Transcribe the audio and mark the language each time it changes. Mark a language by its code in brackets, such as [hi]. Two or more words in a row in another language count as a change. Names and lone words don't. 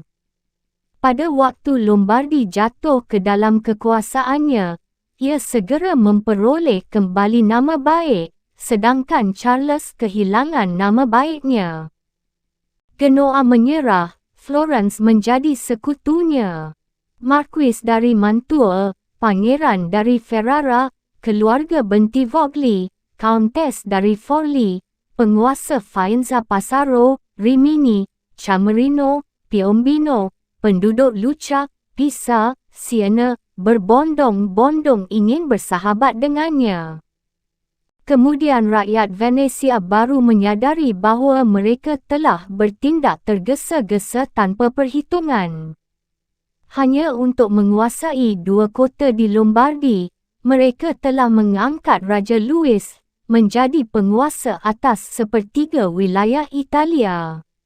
[id] Pada waktu Lombardi jatuh ke dalam kekuasaannya, ia segera memperoleh kembali nama baik, sedangkan Charles kehilangan nama baiknya. Genoa menyerah, Florence menjadi sekutunya. Marquis dari Mantua, Pangeran dari Ferrara, keluarga Bentivogli, Countess dari Forli, penguasa Faenza Passaro, Rimini, Camerino, Piombino, penduduk Lucca, Pisa, Siena, berbondong-bondong ingin bersahabat dengannya. Kemudian rakyat Venesia baru menyadari bahawa mereka telah bertindak tergesa-gesa tanpa perhitungan. Hanya untuk menguasai 2 kota di Lombardi, mereka telah mengangkat Raja Louis menjadi penguasa atas sepertiga wilayah Italia.